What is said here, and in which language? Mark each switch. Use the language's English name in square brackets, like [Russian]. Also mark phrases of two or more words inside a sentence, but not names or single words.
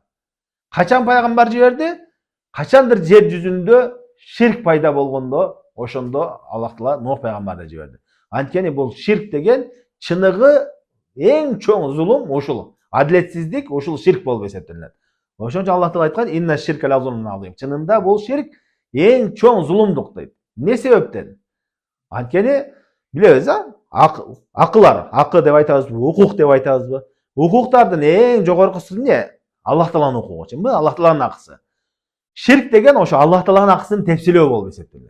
[Kyrgyz] Качан пайгамбар жиберди? Качандыр жер жүзүндө ширк пайда болгондо, ошондо Аллах Таала Нух пайгамбарды жиберди. Анткени бул ширк деген чыныгы эң чоң зулум ушул. Адилетсиздик ушул ширк болуп эсептелет. Ошончо Аллах Таала айткан, [Arabic] إن الشرك لظلم عظيم. [Kyrgyz] Чынында бул ширк эң чоң зулумдук дейт. Не себептен? Анткени билебиз, акылар, акы деп айтабызбы, укук деп айтабызбы? Укуктардын эң жогоркусу эмне? Аллах Тааланын укугу, чынбы? Аллах Тааланын акысы. Ширк деген ошо Аллах Тааланын акысын тепселөө болуп эсептелет.